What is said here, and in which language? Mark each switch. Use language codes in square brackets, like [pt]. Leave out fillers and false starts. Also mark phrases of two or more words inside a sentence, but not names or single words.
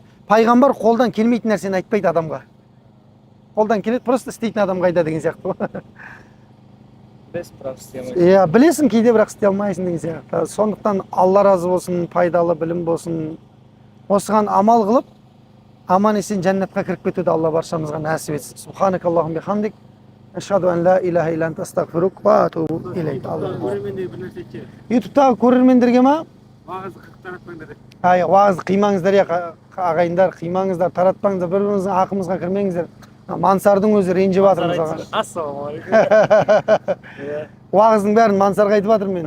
[kk] Пайғамбар қолдан келмейтін нәрсені айтпайды адамға. Қолдан келеді, просто істейтін адам қайда деген сияқты. Білесің, бірақ істей алмайсың. Білесің, кейде бірақ істей алмайсың деген сияқты. Сондықтан Алла разы болсын, пайдалы білім болсын. Осыған амал қылып, аман есен жәннатқа кіріп кетуді Алла баршамызға нәсіп етсін. [ar] سبحانك اللهم وبحمدك. أشهد أن لا إله إلا أنت أستغفرك وأتوب إليك. [kk] Көрермендерге бір нәрсе айтшы. ютубтағы көрермендерге ма? Уағызды таратпаңдар. Уағызды қимаңыздар, ағайындар, қимаңыздар, таратпаңыздар, бір-біріңіздің ақымызға кірмеңіздер. Мансардың өзі ренжіп жатыр мысалға. Ассалаумағалейкум. Уағыздың бәрін Мансарға айтып жатыр мен.